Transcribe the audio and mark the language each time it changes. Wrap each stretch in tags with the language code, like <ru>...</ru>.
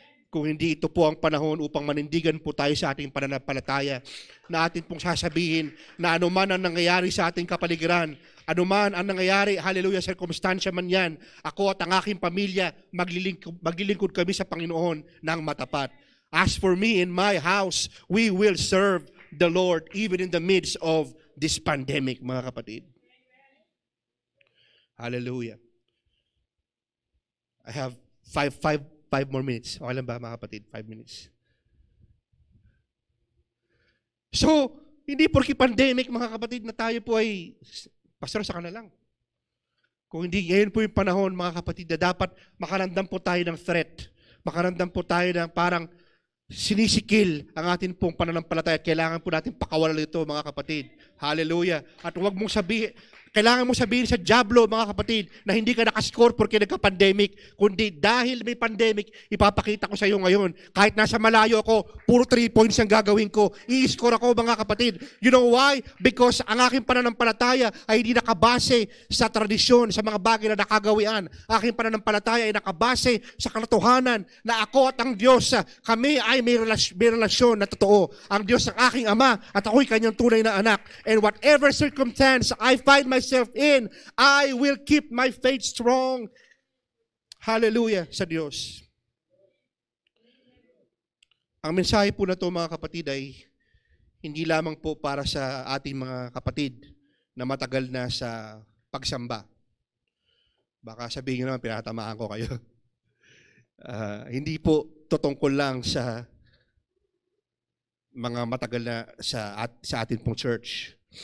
<tl>Kung hindi ito po ang panahon upang manindigan po tayo sa ating pananampalataya, na atin pong sasabihin na anuman ang nangyayari sa ating kapaligiran, anuman ang nangyayari, hallelujah, circumstansya man yan, ako at ang aking pamilya, maglilingkod kami sa Panginoon ng matapat.</tl> <en>As for me and my house, we will serve the Lord even in the midst of this pandemic,</en> <tl>mga kapatid.</tl> <en>Hallelujah. I have five more minutes.</en> <tl>Okay lang ba, mga kapatid? 5 minutes. So, hindi porki pandemic, mga kapatid, na tayo po ay pastor sa kanila lang. Kung hindi, ngayon po yung panahon, mga kapatid, na dapat makaramdam po tayo ng threat. Makaramdam po tayo ng parang sinisikil ang atin pong pananampalataya. Kailangan po natin pakawalan ito, mga kapatid. Hallelujah. At huwag mong sabihin, kailangan mo sabihin sa Diablo, mga kapatid, na hindi ka nakascore porque nagka-pandemic, kundi dahil may pandemic, ipapakita ko sa iyo ngayon. Kahit nasa malayo ako, puro 3 points ang gagawin ko. I-score ako, mga kapatid.</tl> <en>You know why?</en> <tl>Because ang aking pananampalataya ay hindi nakabase sa tradisyon, sa mga bagay na nakagawian. Aking pananampalataya ay nakabase sa katotohanan na ako at ang Diyos, kami ay may relasyon na totoo. Ang Diyos ang aking Ama at ako'y kanyang tunay na anak.</tl> <en>And whatever circumstance I find myself in, I will keep my faith strong.</en> <tl>Hallelujah sa Diyos. Ang mensahe po na ito, mga kapatid, ay hindi lamang po para sa ating mga kapatid na matagal na sa pagsamba. Baka sabihin nyo naman, pinatamaan ko kayo. Hindi po tutungkol lang sa mga matagal na sa ating pong church.</tl>